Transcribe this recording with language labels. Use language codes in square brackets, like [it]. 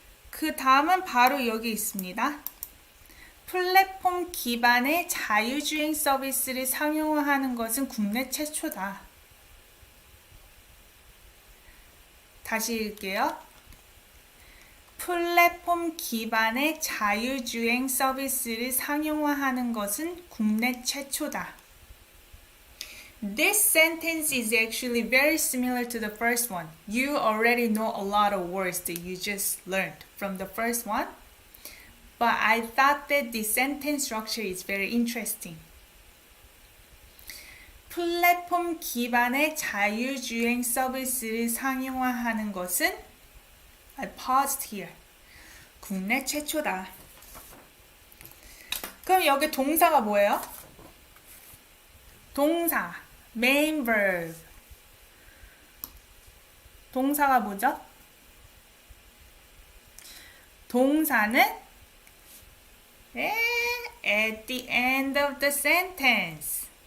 [ko] 그 다음은 바로 여기 있습니다. 플랫폼 기반의 자유주행 서비스를 상용화하는 것은 국내 최초다. 다시 읽을게요. 플랫폼 기반의 자유주행 서비스를 상용화하는 것은 국내 최초다. [en] This sentence is actually very similar to the first one. You already know a lot of words that you just learned from the first one. But I thought that the sentence structure is very interesting. [ko] 플랫폼 기반의 자유주행 서비스를 상용화하는 것은 [en] I paused here. [ko] 국내 최초다. 그럼 여기 동사가 뭐예요? [en] 동사, main verb. [ko] 동사가 뭐죠? [en] 동사는 at the end of the sentence.